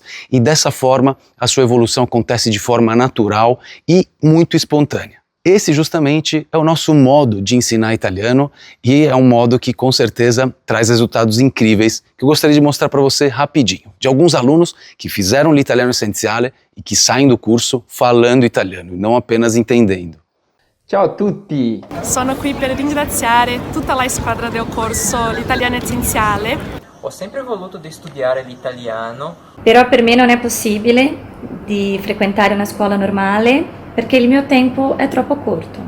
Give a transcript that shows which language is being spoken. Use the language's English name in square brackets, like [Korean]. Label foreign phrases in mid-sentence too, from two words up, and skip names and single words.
[Portuguese] E dessa forma, a sua evolução acontece de forma natural e muito espontânea. Esse justamente é o nosso modo de ensinar italiano e é um modo que com certeza traz resultados incríveis que eu gostaria de mostrar para você rapidinho, de alguns alunos que fizeram l'italiano essenziale e que saem do curso falando italiano, não apenas entendendo. [Italian] Ciao a tutti! Sono qui per ringraziare tutta la squadra del corso L'Italiano Essenziale. Ho sempre voluto di studiare l'italiano. Però per me non è possibile di frequentare una scuola normale perché il mio tempo è troppo corto.